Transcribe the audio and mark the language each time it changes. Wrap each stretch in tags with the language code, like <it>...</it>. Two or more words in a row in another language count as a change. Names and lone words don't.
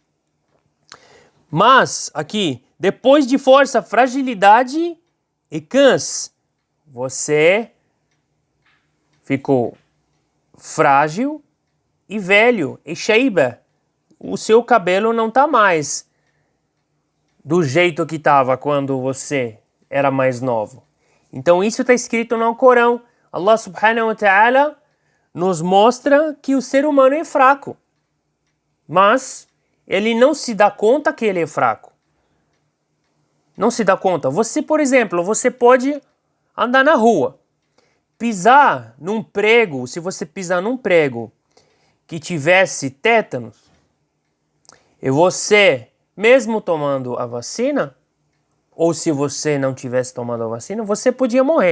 <pt>Mas, aqui, depois de força, fragilidade e cansa, você ficou frágil e velho, e sheiba. O seu cabelo não está mais do jeito que estava quando você era mais novo. Então isso está escrito no Corão.</pt> <ar>الله سبحانه وتعالى</ar> <pt>nos mostra que o ser humano é fraco. Mas ele não se dá conta que ele é fraco. Não se dá conta. Você, por exemplo, você pode andar na rua, pisar num prego, se você pisar num prego que tivesse tétanos, e você, mesmo tomando a vacina, ou se você não tivesse tomado a vacina, você podia morrer.</pt>